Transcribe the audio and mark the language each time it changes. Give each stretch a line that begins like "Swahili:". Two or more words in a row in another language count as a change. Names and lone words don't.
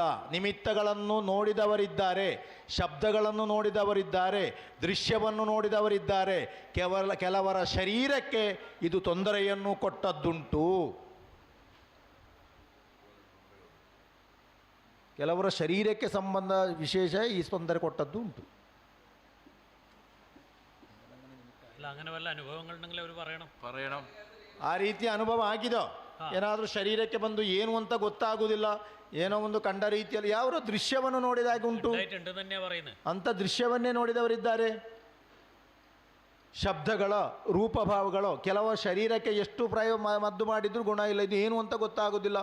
Kannada: ನಿಮಿತ್ತಗಳನ್ನು ನೋಡಿದವರಿದ್ದಾರೆ, ಶಬ್ದಗಳನ್ನು ನೋಡಿದವರಿದ್ದಾರೆ, ದೃಶ್ಯವನ್ನು ನೋಡಿದವರಿದ್ದಾರೆ. ಕೆಲವರ ಶರೀರಕ್ಕೆ ಇದು ತೊಂದರೆಯನ್ನು ಕೊಟ್ಟದ್ದುಂಟು. ಕೆಲವರ ಶರೀರಕ್ಕೆ ಸಂಬಂಧ ವಿಶೇಷ ಈ ತೊಂದರೆ ಕೊಟ್ಟದ್ದು ಉಂಟು.
Malayalam: അങ്ങനെ വല്ല അനുഭവങ്ങളുണ്ടെങ്കിൽ അവർ പറയണം.
Kannada: ಆ ರೀತಿಯ ಅನುಭವ ಆಗಿದೋ? ಏನಾದರೂ ಶರೀರಕ್ಕೆ ಬಂದು ಏನು ಅಂತ ಗೊತ್ತಾಗುವುದಿಲ್ಲ, ಏನೋ ಒಂದು ಕಂಡ ರೀತಿಯಲ್ಲಿ ಯಾವ ದೃಶ್ಯವನ್ನು ನೋಡಿದಾಗ ಉಂಟು ಅಂತ ದೃಶ್ಯವನ್ನೇ ನೋಡಿದವರಿದ್ದಾರೆ. ಶಬ್ದಗಳ ರೂಪಭಾವಗಳು ಕೆಲವು ಶರೀರಕ್ಕೆ ಎಷ್ಟು ಮದ್ದು ಮಾಡಿದ್ರು ಗುಣ ಇಲ್ಲ, ಇದು ಏನು ಅಂತ ಗೊತ್ತಾಗೋದಿಲ್ಲ.